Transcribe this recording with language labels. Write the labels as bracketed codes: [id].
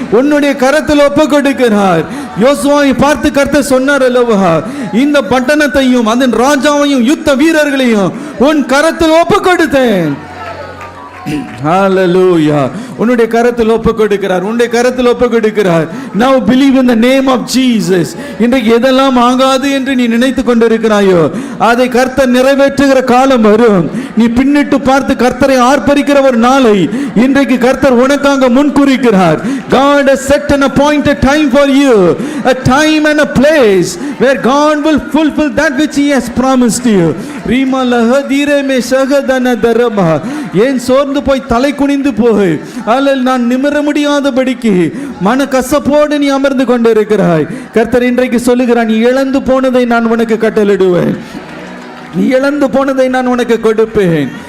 [ta] உன்னுடைய கரத்தில் ஒப்பு கொடுக்கிறார். யோசுவாவை பார்த்து கர்த்தர் சொன்னார் அல்லவா, இந்த பட்டணத்தையும் அதன் ராஜாவையும் யுத்த வீரர்களையும் உன் கரத்தில் ஒப்பு கொடுத்தேன். ஹல்லேலூயா. உன்னுடைய கரத்தில் ஒப்பு கொடுக்கிறார், உன்னுடைய கரத்தில் ஒப்பு கொடுக்கிறார். [en] Now believe in the name of Jesus. [ta] இன்றைக்கு எதெல்லாம் ஆகாது என்று நீ நினைத்து கொண்டிருக்கிறாயோ அதை கர்த்தர் நிறைவேற்றுகிற காலம் வரும். நீ பின்னிட்டு பார்த்து கர்த்தரை ஆர்ப்பரிக்கிற ஒரு நாளை இன்றைக்கு கர்த்தர் உனக்காக முன்குறிக்கிறார். [en] God has set an appointed time for you, a time and a place where God will fulfill that which he has promised you. ரீமா லஹதீரே மே ஷகதன தரமா. [ta] ஏன் சோர்ந்து போய் தலை குனிந்து போய் அல்லல் நான் நிமிர முடியாதபடிக்கு மன கசப்போடு நீ அமர்ந்து கொண்டிருக்கிறாய். கர்த்தர் இன்றைக்கு சொல்லுகிறான், நீ இழந்து போனதை நான் உனக்கு கட்டளிடுவேன், நீ இழந்து போனதை நான் உனக்கு கொடுப்பேன்.